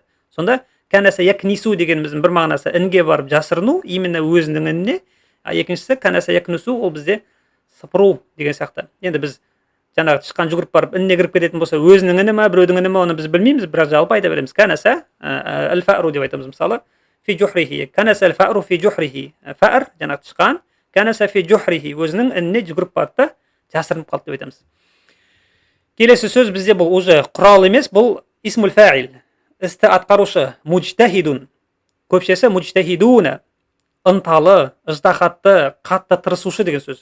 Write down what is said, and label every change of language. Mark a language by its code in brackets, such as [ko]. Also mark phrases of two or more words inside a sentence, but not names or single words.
[kk] Сонда [ar] كنس يكنس [kk] дегеніміздің бір мағынасы інге барып жасырыну, именно өзінің ініне. Екіншісі [ar] كنس يكنس, [kk] ол бізде сыпыру деген сияқты. Енді біз жаңағы тышқан жүгіріп барып ініне кіріп кететін болса, өзінің іні ме, біреудің іні ме, оны біз білмейміз, бірақ жалпы айта береміз. [ar] كنس الفأر деп айтамыз мысалы, في جحره. كنس الفأر في جحره. [kk] Фар жаңағы тышқан, [ar] كنس في جحره, [kk] өзінің ініне жүгіріп барды, жасырынып қалды деп айтамыз. Келесі сөз бізде бұл уже құрал емес, бұл [ar] اسم الفاعل. [kk] Істі атқарушы, муджтахидун. Көпшесі муджтахидуна. Ынталы, ыждахатты, қатты тырысушы деген сөз.